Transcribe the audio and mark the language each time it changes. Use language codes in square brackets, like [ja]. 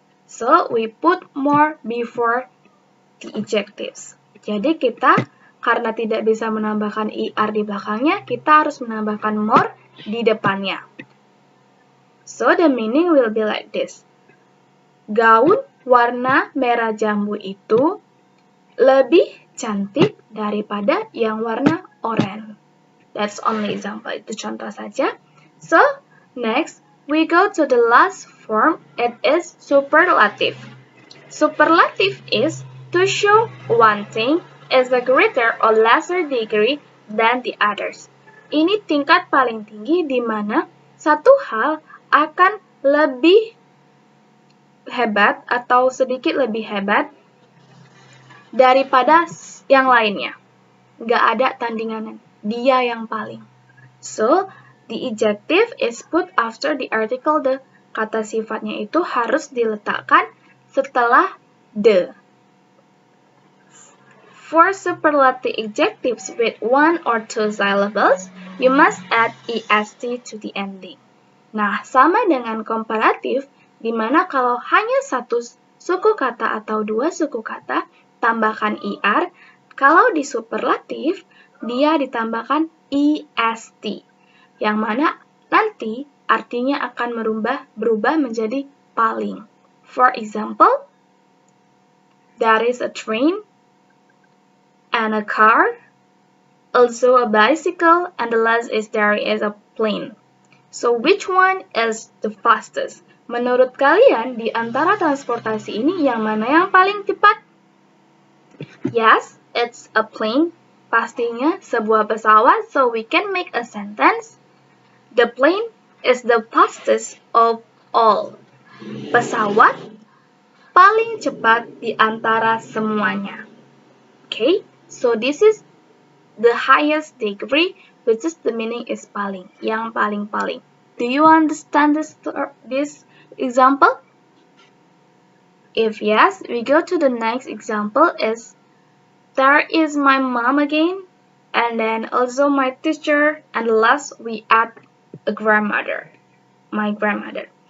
[en] So, we put more before the adjectives. [id] Jadi kita, karena tidak bisa menambahkan ER di belakangnya, kita harus menambahkan more di depannya. [en] So, the meaning will be like this. [id] Gaun warna merah jambu itu lebih cantik daripada yang warna oranye. [en] That's only example, [id] itu contoh saja. [en] So, next, we go to the last form, it is superlative. Superlative is to show one thing is a greater or lesser degree than the others. [id] Ini tingkat paling tinggi di mana satu hal akan lebih hebat atau sedikit lebih hebat daripada yang lainnya. Nggak ada tandingannya. Dia yang paling. [en] So, the adjective is put after the article the. [id] Kata sifatnya itu harus diletakkan setelah the. [en] For superlative adjectives with 1 or 2 syllables, you must add est to the ending. [id] Nah, sama dengan komparatif, di mana kalau hanya 1 suku kata atau 2 suku kata, tambahkan er. Kalau di superlatif, dia ditambahkan est, yang mana nanti artinya akan berubah menjadi paling. [en] For example, there is a train and a car, also a bicycle, and the last is there is a plane. So which one is the fastest? [id] Menurut kalian, di antara transportasi ini yang mana yang paling cepat? [en] Yes, it's a plane. [id] Pastinya sebuah pesawat, [en] so we can make a sentence. The plane is the fastest of all. [id] Pesawat paling cepat di antara semuanya. [en] Okay, so this is the highest degree, which is the meaning is paling, [id] yang paling-paling. [en] Do you understand this example? If yes, we go to the next example is, there is my mom again, and then also my teacher, and last we add a grandmother, my grandmother.